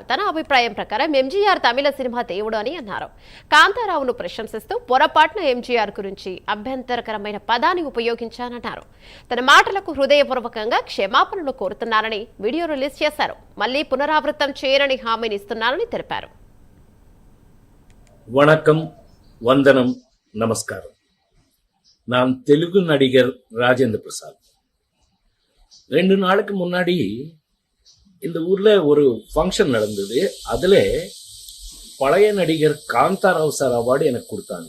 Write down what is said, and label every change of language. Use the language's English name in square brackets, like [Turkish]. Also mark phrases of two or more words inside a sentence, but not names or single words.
[Telugu] తన అభిప్రాయం ప్రకారం ఎంజీఆర్ తమిళ సినిమా దేవుడు అని అన్నారు. కాంతారావును ప్రశంసిస్తూ పొరపాటున ఎంజీఆర్ గురించి అభ్యంతరకరమైన పదాన్ని ఉపయోగించానన్నారు. తన మాటలకు హృదయపూర్వకంగా క్షమాపణలు కోరుతున్నారని వీడియో రిలీజ్ చేశారు. మళ్లీ పునరావృతం చేయనని హామీని ఇస్తున్నారని తెలిపారు. [Tamil] வணக்கம், வந்தனம், நமஸ்காரம். நான் தெலுங்கு நடிகர் ராஜேந்திர பிரசாத். 2 நாளுக்கு முன்னாடி இந்த ஊர்ல ஒரு ஃபங்க்ஷன் நடந்தது. அதுல பழைய நடிகர் காந்தாராவ் சார் அவார்டு எனக்கு கொடுத்தாங்க.